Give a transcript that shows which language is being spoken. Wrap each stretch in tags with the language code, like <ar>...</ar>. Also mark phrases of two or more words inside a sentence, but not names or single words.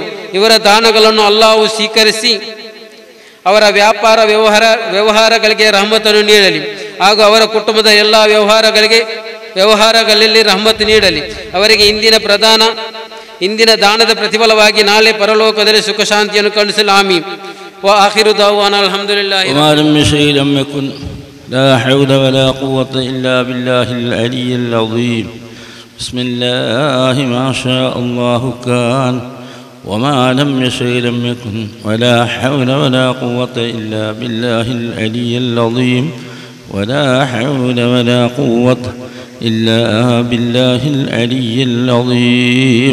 <kn>ಇವರ ದಾನಗಳನ್ನು ಅಲ್ಲಾಹು ಸ್ವೀಕರಿಸಿ ಅವರ ವ್ಯವಹಾರಗಳಿಗೆ ರಹಮತನ್ನು ನೀಡಲಿ ಹಾಗೂ ಅವರ ಕುಟುಂಬದ ಎಲ್ಲ ವ್ಯವಹಾರಗಳಲ್ಲಿ ರಹಮತ್ ನೀಡಲಿ. ಅವರಿಗೆ ಇಂದಿನ ದಾನದ ಪ್ರತಿಫಲವಾಗಿ ನಾಳೆ ಪರಲೋಕದಲ್ಲಿ ಸುಖ ಶಾಂತಿಯನ್ನು ಕರುಣಿಸಲಿ. ಆಮೀನ್.</kn> <ar>وآخر دعوانا الحمد لله. وما لم يشأ لم يكن لا حول ولا قوة إلا بالله العلي العظيم. بسم الله ما شاء الله كان وما لم يشأ لم يكن ولا حول ولا قوة إلا بالله العلي العظيم ولا حول ولا قوة إلا بالله العلي العظيم.</ar>